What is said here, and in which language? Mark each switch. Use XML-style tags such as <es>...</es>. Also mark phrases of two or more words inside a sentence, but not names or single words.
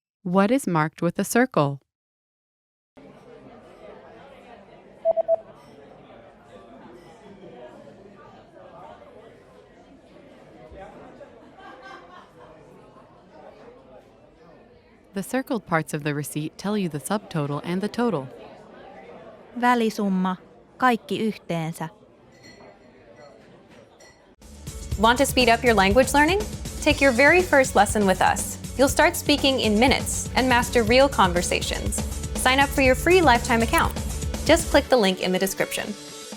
<en>What is marked with a circle? The circled parts of the receipt tell you the subtotal and the total.</en> <fi>Välisumma, kaikki yhteensä.</fi> <en>Want to speed up your language learning? Take your very first lesson with us. You'll start speaking in minutes and master real conversations. Sign up for your free lifetime account. Just click the link in the description.</en>